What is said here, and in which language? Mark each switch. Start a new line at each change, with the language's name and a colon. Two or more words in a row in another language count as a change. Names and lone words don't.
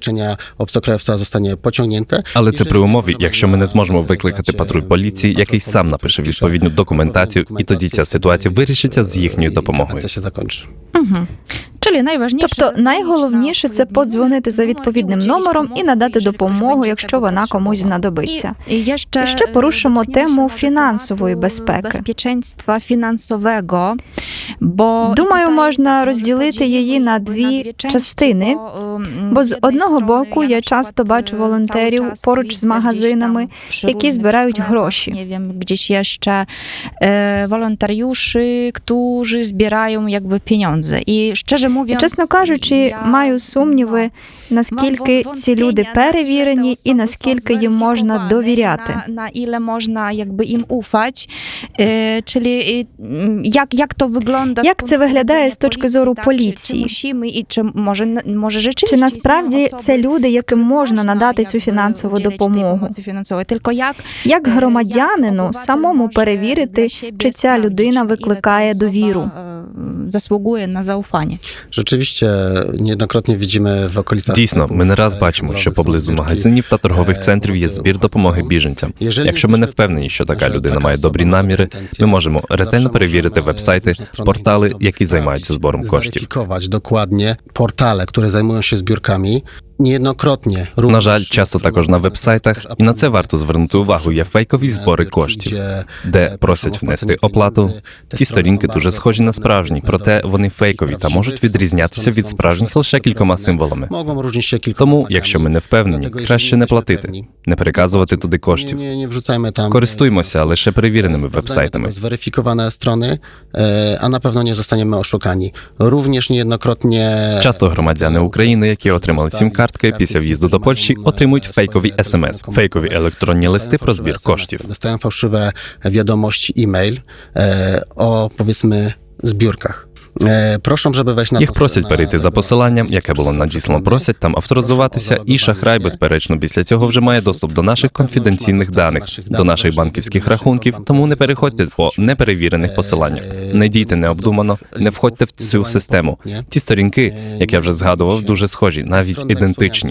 Ukrainian: Але це при умові, якщо ми не зможемо викликати патруль поліції, який сам напише відповідну документацію, і тоді ця ситуація вирішиться з їхньою допомогою. Тобто найголовніше – це подзвонити за відповідним номером і надати допомогу, якщо вона комусь знадобиться.
Polish: I
Ukrainian: Ще порушимо тему фінансової безпеки.
Polish: Bezpieczeństwa finansowego.
Ukrainian: Думаю, можна розділити її на дві частини, бо з одного боку я часто бачу волонтерів поруч з магазинами, які збирають гроші.
Polish: Nie wiem, gdzieś jeszcze wolontariuszy, którzy zbierają jakby pieniądze. I szczerze mówiąc,
Ukrainian: Чесно кажучи, маю сумніви, наскільки ці люди перевірені і наскільки їм можна довіряти.
Polish: Na ile można jakby im ufać, czyli jak to wygląda?
Ukrainian: Як це виглядає з точки зору поліції? Чи може rzeczywiście Чи насправді це люди, яким можна надати цю фінансову допомогу? Як громадянину самому перевірити, чи ця людина викликає довіру? Заслугує на заufanie.
Polish: Rzeczywiście niejednokrotnie widzimy w okolicach...
Ukrainian: Дійсно, ми не раз бачимо, що поблизу магазинів та торгових центрів є збір допомоги біженцям. Якщо ми не впевнені, що така людина має добрі наміри, ми можемо ретельно перевірити веб-сайти, портали, які займаються збором коштів.
Polish: Weryfikować dokładnie portale, które zajmują się zbiórkami. Niejednokrotnie
Ukrainian: На жаль, часто також на веб-сайтах, і на це варто звернути увагу, є фейкові збори коштів, де просять внести оплату. Ті сторінки дуже схожі на справжні, проте вони фейкові та можуть відрізнятися від справжніх лише кількома символами.
Polish: Mogą różnić się kilkoma
Ukrainian: Тому,
Polish: znakami.
Ukrainian: якщо ми не впевнені,
Polish: Dlatego,
Ukrainian: краще
Polish: jeżeli
Ukrainian: не
Polish: jesteśmy
Ukrainian: платити,
Polish: pewni,
Ukrainian: не переказувати туди коштів.
Polish: nie wrzucajmy tam...
Ukrainian: Користуймося лише перевіреними
Polish: Sprawdzajmy
Ukrainian: веб-сайтами.
Polish: tylko zweryfikowane strony, a na pewno nie zostaniemy oszukani. Również niejednokrotnie...
Ukrainian: Часто громадяни України, які отримали сім-картки після в'їзду до Польщі, отримують фейкові СМС, фейкові електронні листи про збір коштів.
Polish: Dostają fałszywe wiadomości e-mail o, powiedzmy, zbiórkach. Proszą, żeby wejść na...
Ukrainian: Їх просять перейти за посиланням, яке було надіслано, просять там авторизуватися, і шахрай, безперечно, після цього вже має доступ до наших конфіденційних даних, до наших банківських рахунків, тому не переходьте по неперевірених посиланнях. Не дійте необдумано, не входьте в цю систему. Ті сторінки, як я вже згадував, дуже схожі, навіть ідентичні.